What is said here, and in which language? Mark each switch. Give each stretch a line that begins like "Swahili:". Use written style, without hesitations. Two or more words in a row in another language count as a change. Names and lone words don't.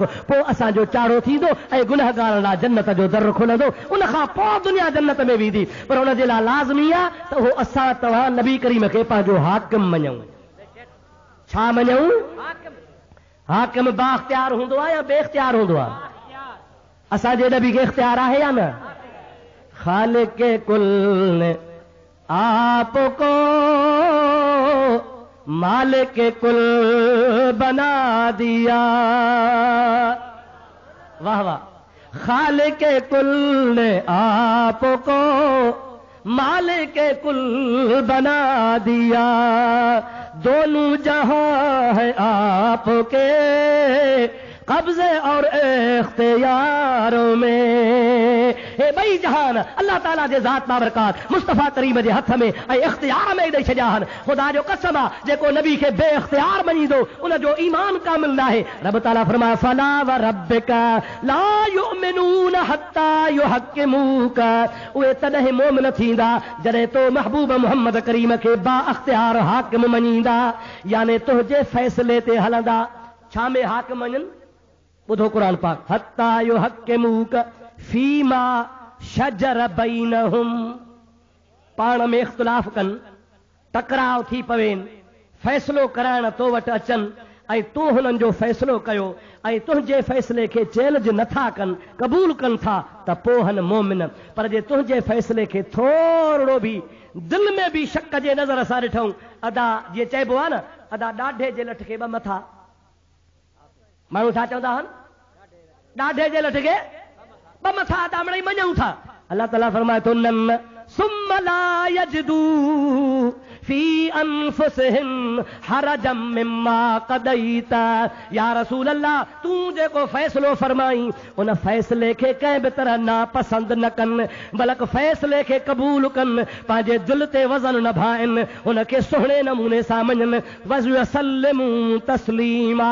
Sindhi: पोइ असांजो चारो थींदो ऐं गुनहगारनि लाइ जन्नत जो दर खुलंदो। उन खां पोइ दुनिया जन्नत में वेंदी। पर हुन जे लाइ लाज़मी आहे त उहो असां तव्हां नबी करीम खे पंहिंजो हाकिम मञूं। छा मञूं? हाकिम बाख्तियार हूंदो आहे या बेख्तियार हूंदो आहे? असांजे नबी खे इख्तियार आहे या न?
Urdu: خالق کل نے آپ کو مالک کل بنا دیا. واہ واہ. خالق کل نے آپ کو مالک کل بنا دیا. دونوں جہاں ہے آپ کے قبضے اور اختیاروں میں.
Sindhi: हे ॿई जहान अल्लाह ताला जे ज़ात बाबरकात मुस्तफ़ा करीम जे हथ में ऐं इख्तियार में ॾेई छॾिया आहिनि। ख़ुदा जो कसम आहे जेको नबी खे बे इख्तियार मञींदो उन जो ईमान कामिल न आहे। रब ताला फरमाए
Arabic: فلا وربك لا يؤمنون حتى يحكموك.
Sindhi: उहे तॾहिं मोमिन थींदा जॾहिं तो महबूब मुहम्मद करीम खे बा इख्तियार हाकिम मञींदा, यानी तुंहिंजे फ़ैसिले ते हलंदा। छा में हाकिम मञनि? ॿुधो क़ुरान पाक,
Arabic: حتى يحكموك فيما شجر بينهم.
Sindhi: पाण में इख्तिलाफ़ कनि, टकराव थी पवेनि, फ़ैसिलो कराइण तो वटि अचनि ऐं तूं हुननि जो फ़ैसिलो कयो ऐं तुंहिंजे फ़ैसिले खे चैलेंज नथा कनि, क़बूल कनि था त पोइ हन मोमिन। पर जे तुंहिंजे फ़ैसिले खे थोरो बि दिलि में बि शक जे नज़र सां ॾिठूं, अदा जीअं चइबो आहे न, अदा ॾाढे जे लठ खे ॿ मथा। माण्हू छा चवंदा आहिनि? ॾाढे जे लठ खे ॿ मथा अदा मिड़ई मञूं था। अल्लाह ताला फरमाए थो न
Arabic: ثم لا يجدوا في أنفسهم حرجا مما قضيت.
Sindhi: या रसूल अल्लाह तूं जेको फ़ैसिलो फरमाई उन फ़ैसिले खे कंहिं बि तरह नापसंद न कनि, बल्कि फ़ैसिले खे क़बूल कनि, पंहिंजे दिलि ते वज़न न भाइनि, हुनखे सुहिणे नमूने सां मञनि।
Arabic: ويسلموا تسليما.